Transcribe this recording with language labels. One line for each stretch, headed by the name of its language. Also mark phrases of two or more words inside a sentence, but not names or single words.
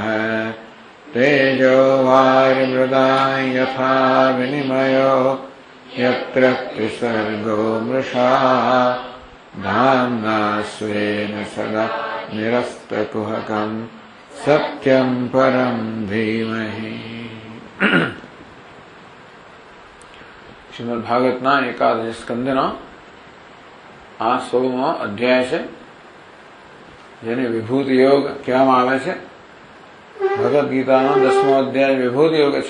Sanskrit: तेजो वारिमृदां यथा विनिमयो यत्र त्रिसर्गो मृषा धाम्ना स्वेन सदा निरस्तकुहकं सत्यं परं धीमहि।
Gujarati: શ્રીમદ ભાગવતના એકાદશ સ્કંદનો આ 16મો અધ્યાય છે, જેને વિભૂતિ યોગ કહેવામાં આવે છે. ભગવદ્ ગીતાનો 10મો અધ્યાય વિભૂતિ યોગ છે.